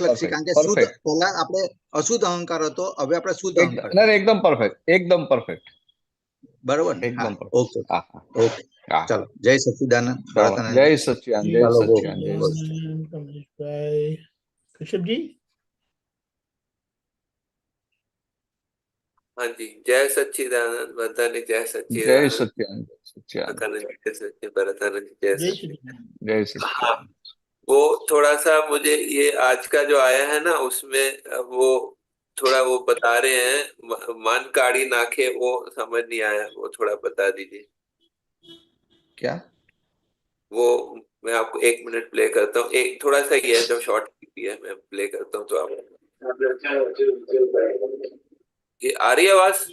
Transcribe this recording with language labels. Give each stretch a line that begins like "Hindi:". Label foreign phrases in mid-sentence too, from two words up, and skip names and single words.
Gujarati: લક્ષી, કારણ કે શુદ્ધ પરફેક્ટ પહેલા આપણે અશુદ્ધ અહંકાર હતો, હવે આપણે શુદ્ધ અહંકાર ના, છે. એકદમ પરફેક્ટ, એકદમ પરફેક્ટ, બરોબર ને? હા, એકદમ પરફેક્ટ. ઓકે હા હા ઓકે. હા. ચાલો, જય સચ્ચિદાનંદ. ચલો, જય ભરતાનંદજી. સચ્ચિદાનંદ, જય ચાલો, બહુ સચ્ચિદાનંદ, જય બહુ. સચ્ચિદાનંદ. કમલેશભાઈ, કશ્યપજી.
Hindi: हाँ जी, जय सच्चिदानंद, बधाने जय
Gujarati: જય
Hindi: सच्चिदानंद,
Gujarati: સચ્ચિદાનંદ, જય सच्चिदानंद,
Hindi: अकानंद जय सच्चिदानंद, भरतानंद जय
Gujarati: જય
Hindi: सच्चिदानंद।
Gujarati: સચિદાનંદ. જય સચ્ચિદાનંદ.
Hindi: हाँ, वो थोड़ा सा मुझे ये आज का जो आया है ना, उसमें वो थोड़ा वो बता रहे हैं,
Gujarati: મન કાઢી નાખે,
Hindi: वो समझ नहीं आया, वो थोड़ा बता दीजिए। क्या? वो मैं आपको 1 मिनट प्ले करता हूँ, एक थोड़ा सा ही है जो शॉर्ट है, मैं प्ले करता हूँ तो आप ये आ रही है आवाज?